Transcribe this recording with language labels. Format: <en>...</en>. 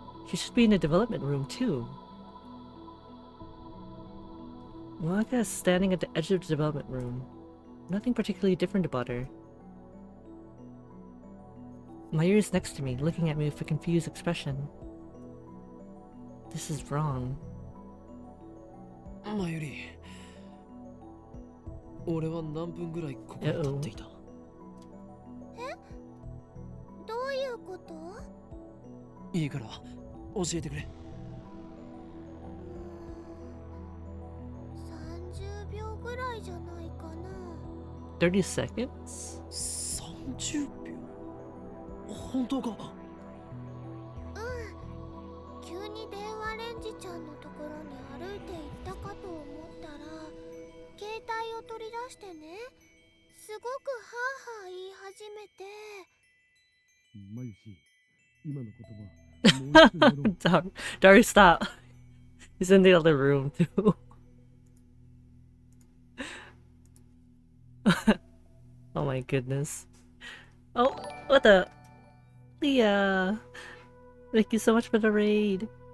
<en>She should be in the development room too. Monika is standing at the edge of the development room. Nothing particularly different about her. Mayuri is next to me, looking at me with a confused expression. This is wrong.</en> <ja>マユリ、俺は何分ぐらいここに立っていた？どういうこと？いいから教えてくれ。 30秒ぐらいじゃないかな。</ja> <en>30 seconds?</en> <ja>30秒？本当か？急に電話レンジちゃんのところに歩いて行ったかと思ったら、携帯を取り出してね、すごくハーハー言い始めて。マユシ、今の言葉、もう一度やろう。</ja> <en>Daru, stop. He's in the other room too. Oh my goodness. Oh, what the? Leah! Thank you so much for the raid.</en>